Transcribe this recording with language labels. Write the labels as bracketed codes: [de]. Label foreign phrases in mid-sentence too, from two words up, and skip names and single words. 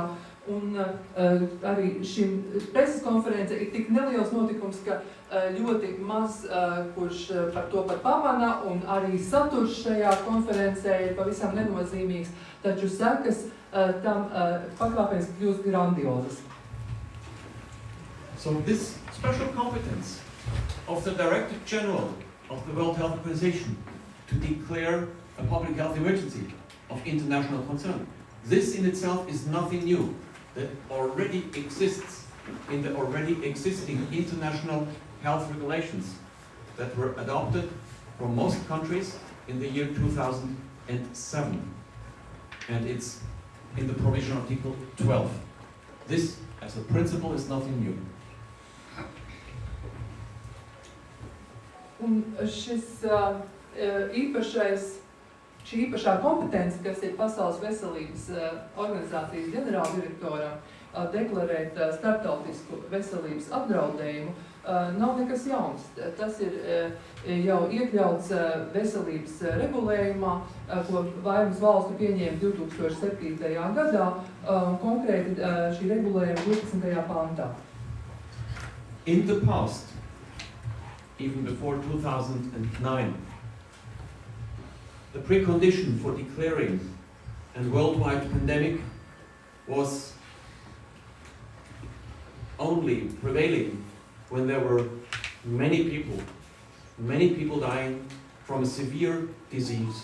[lv] Un arī šim preses konference ir tik neliels notikums, ka ļoti maz, kurš par to pat pamana, un arī saturs šajā konferencē ir pavisam nenozīmīgs, taču sekas tam pakāpeniski kļūst grandiozas. [en] So this special competence of the Director General of the World Health Organization to declare a public health emergency of international concern, this in itself is nothing new. That already exists in the already existing international health regulations that were adopted from most countries in the year 2007. And it's in the provision article 12. This, as a principle, is nothing new. [lv] Un šī īpašā kompetence, kas ir Pasaules veselības organizācijas ģenerāldirektoram, deklarēt starptautisku veselības apdraudējumu, nav nekas jauns. Tas ir jau iekļauts veselības regulējumā, ko vairums valstu pieņēma 2007. gadā, konkrēti šī regulējuma 12. pantā. [en] In the past, even before 2009, the precondition for declaring a worldwide pandemic was only prevailing when there were many people dying from a severe disease.